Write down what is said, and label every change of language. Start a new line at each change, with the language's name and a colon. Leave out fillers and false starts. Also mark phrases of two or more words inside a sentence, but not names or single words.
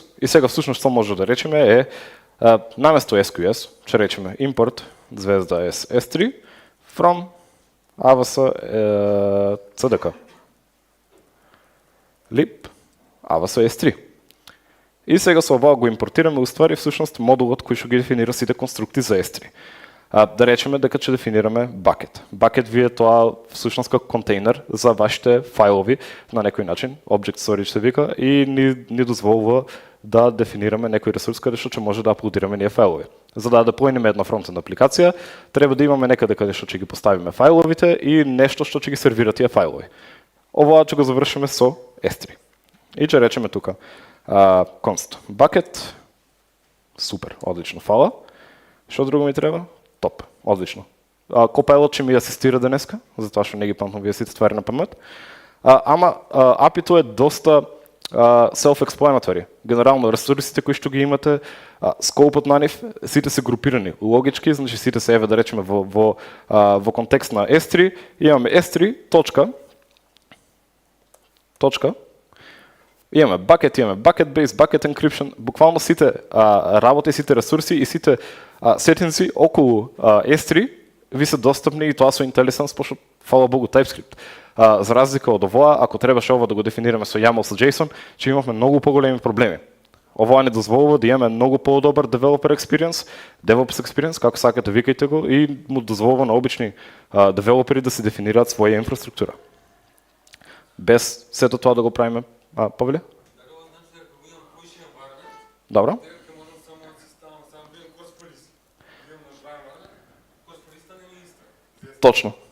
Macedonian: И сега всушност што може да речеме е наместо SQS, ќе речеме import звезда S3
English: from AWS CDK lib AWS S3.
Macedonian: И сега со ова го импортираме уствари всушност модулот кој што ги дефинира сите конструкти за S3. Да речеме дека ќе дефинираме bucket. Bucket ви е тоа всушност како контейнер за вашите фајлови на некој начин,
English: object storage
Macedonian: се вика, и ни дозволува да дефинираме некој ресурс каде што ќе може да аплодираме ние фајлови. За да деплојнеме една фронтенд апликација, треба да имаме некаде каде што ќе ги поставиме фајловите и нешто што ќе ги сервира тие фајлови. Ова ќе го завршиме со S3. И ќе речеме тука
English: const bucket,
Macedonian: супер, одлично, фала. Што друго ми треба? Топ, одлично. Copilot ќе ми асистира денеска, затоа што не ги памтам вие сите ствари на памет. Ама API-то е доста self-explanatory. Генерално ресурсите кои што ги имате, скопот на нив, сите се групирани логички, значи сите се, да речеме во контекст на S3, имаме S3 точка, имаме
English: bucket base, bucket encryption,
Macedonian: буквално сите работи, сите ресурси и сите сетинси околу S3 ви се достапни и тоа со IntelliSense, пошто фала Богу TypeScript. За разлика од овоа, ако требаше ова да го дефинираме со YAML со JSON, ќе имавме многу поголеми проблеми. Овоа не дозволува да имаме многу подобар
English: developer experience, DevOps experience,
Macedonian: како сакате викајте го, и му дозволува на обични девелопери да се дефинираат своја инфраструктура. Без сето тоа да го правиме, Павле? Добро. Точно.